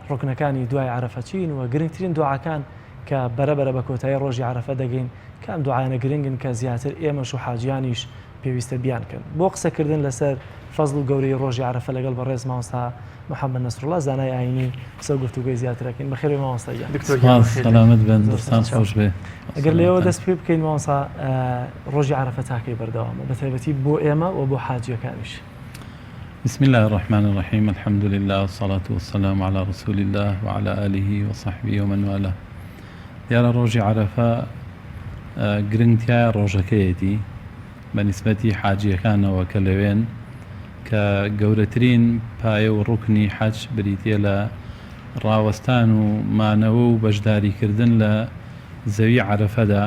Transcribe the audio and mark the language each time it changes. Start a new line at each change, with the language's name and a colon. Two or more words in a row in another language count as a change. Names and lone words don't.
Central Kurdish: ڕوکنەکانی دوای عەرەفە چین و گرنگترین دوعاکان کە بەرەبەرە بە کۆتایی ڕۆژی عەرەفە دەگەین کام دوعایانە گرنگن کە زیاتر ئێمەش و حاجیانیش پێویستە بیانکەن بۆ قسەکردن لەسەر فەزڵ و گەورەی ڕۆژی عەرەفە لەگەڵ بەڕێز مامۆستا محەممەد نەسروڵڵا زانای ئاینی قسە و گفتوگوی زیاترەکەین بەخێر مامۆستا گیان سەلامت بن دەستان خۆش بێ ئەگەر لێەوە دەست پێ بکەین مامۆستا ڕۆژی عەرەفە تاکەی بەردەوامە بە تایبەتی بۆ ئێمە و بۆ حاجیەکانیش.
Arabic: بسم الله الرحمن الرحيم الحمد لله والصلاة والسلام على رسول الله وعلى آله وصحبه ومن والاه.
Central Kurdish: دیارە ڕۆژی عەرەفە گرنگتیایە ڕۆژەکەیەتی بە نیسبەتی حاجیەکانەوە کە لەوێن کە گەورەترین پایە و ڕوکنی حەج بریتە لە ڕاوەستان و مانەوە و بەشداریکردن لە زەوی عەرەفەدا.